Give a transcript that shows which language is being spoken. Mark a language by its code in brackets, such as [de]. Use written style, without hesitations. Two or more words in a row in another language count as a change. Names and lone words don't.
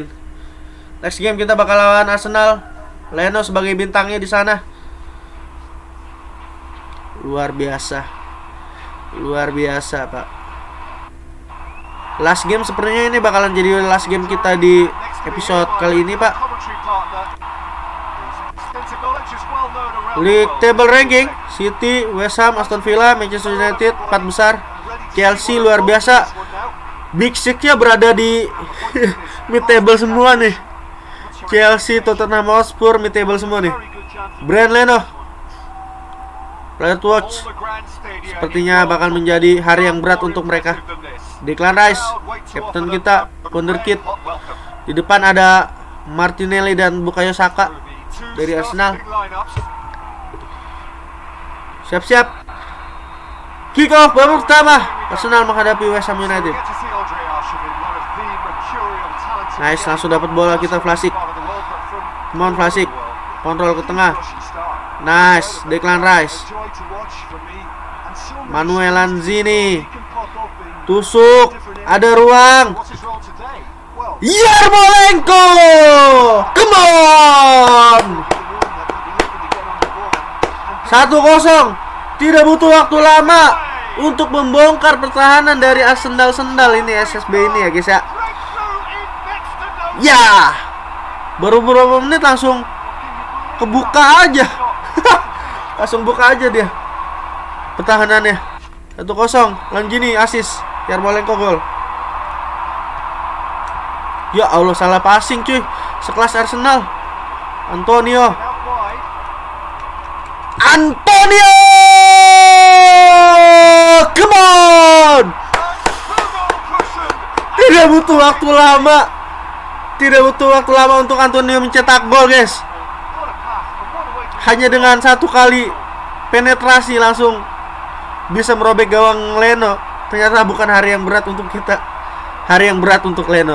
[en] Next game [id] kita bakal lawan Arsenal. Leno sebagai bintangnya di sana. Luar biasa pak. [en] Last game [id] sepertinya ini bakalan jadi [en] last game [id] kita di episode kali ini pak. [en] League table ranking, [id] City, West Ham, Aston Villa, Manchester United 4 besar. Chelsea luar biasa. Big Six-nya berada di [en] mid table [id] semua nih. Chelsea, Tottenham Hotspur [en] mid table [id] semua nih. Brand Leno, [en] Player Watch, [id] sepertinya bakal menjadi hari yang berat untuk mereka. Declan Rice, kapten kita, wonderkid. Di depan ada Martinelli dan Bukayo Saka dari Arsenal. Siap-siap. [en] Kick off [id] babak pertama. Arsenal menghadapi West Ham United. Nice, langsung dapat bola kita Vlasic. [en] Come on Vlasic. [id] Kontrol ke tengah. Nice, Declan Rice. Manuel Lanzini. Tusuk, ada ruang. Yarmolenko, [en] come on. [id] 1-0. Tidak butuh waktu lama untuk membongkar pertahanan dari Arsenal Sendal ini, SSB ini ya guys ya. Ya, baru beberapa menit langsung kebuka aja. Langsung buka aja dia pertahanannya. 1-0, Lanzini assist, Yarmolenko gol. Ya Allah, salah passing cuy. Sekelas Arsenal. Antonio, [en] come on. [id] Tidak butuh waktu lama untuk Antonio mencetak gol guys. Hanya dengan 1 kali penetrasi langsung bisa merobek gawang Leno. Ternyata bukan hari yang berat untuk kita, hari yang berat untuk Leno.